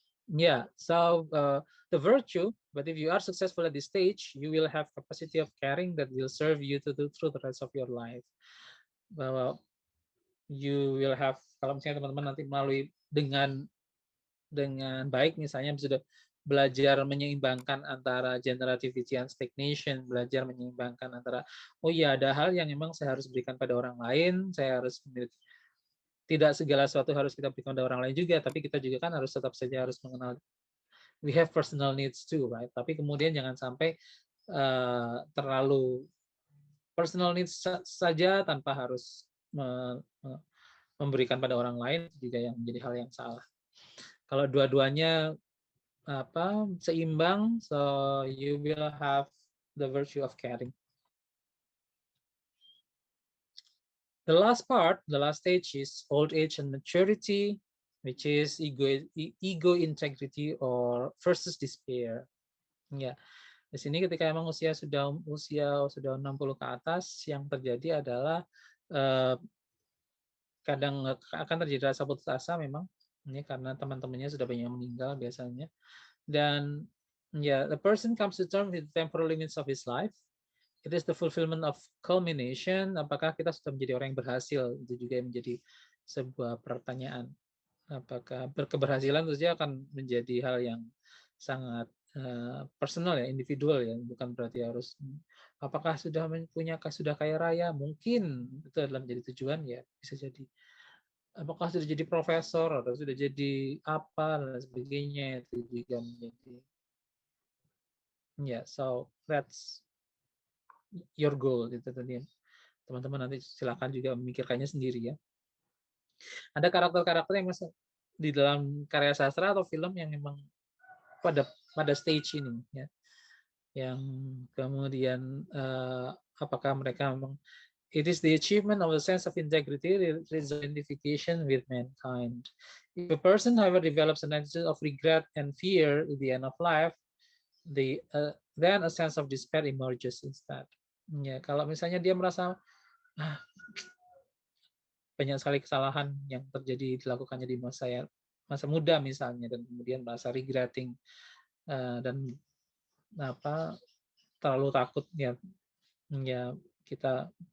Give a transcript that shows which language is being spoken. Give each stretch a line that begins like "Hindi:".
English: Yeah, so the virtue, but if you are successful at this stage, you will have capacity of caring that will serve you to do through the rest of your life.
Indonesian: Bahwa
English: you will have,
Indonesian: kalau misalnya teman-teman nanti melalui dengan baik misalnya sudah belajar menyeimbangkan antara generativity and stagnation, belajar menyeimbangkan antara ada hal yang memang saya harus berikan pada orang lain, saya harus memiliki, tidak segala sesuatu harus kita berikan pada orang lain juga, tapi kita juga kan harus tetap saja harus mengenal
English: we have personal needs too, right?
Indonesian: Tapi kemudian jangan sampai terlalu personal needs saja tanpa harus memberikan pada orang lain, juga yang menjadi hal yang salah. Kalau dua-duanya seimbang,
English: so you will have the virtue of caring. The last part, the last stage is old age and maturity, which is ego integrity or versus despair.
Indonesian: Ya, di sini ketika emang usia sudah 60 ke atas, yang terjadi adalah kadang akan terjadi rasa putus asa memang, ini karena teman-temannya sudah banyak meninggal biasanya. Dan
English: the person comes to terms with the temporal limits of his life. It is the fulfillment of culmination.
Indonesian: Apakah kita sudah menjadi orang yang berhasil? Itu juga yang menjadi sebuah pertanyaan. Apakah berkeberhasilan tentunya akan menjadi hal yang sangat personal ya, individual ya, bukan berarti harus apakah sudah kaya raya, mungkin itu adalah menjadi tujuan ya, bisa jadi. Apakah sudah jadi profesor atau sudah jadi apa dan sebagainya, itu juga menjadi ya,
English: so that's your goal
Indonesian: itu tadi. Teman-teman nanti silakan juga memikirkannya sendiri ya. Ada karakter-karakter yang masuk di dalam karya sastra atau film yang memang pada stage ini ya, yang kemudian apakah mereka memang
English: it is the achievement of a sense of integrity, identification with mankind. If a person, however, develops an attitude of regret and fear at the end of life, then a sense of despair emerges instead.
Indonesian: Ya, kalau misalnya dia merasa banyak sekali kesalahan yang terjadi dilakukannya di masa muda misalnya, dan kemudian merasa regretting dan terlalu takut ya kita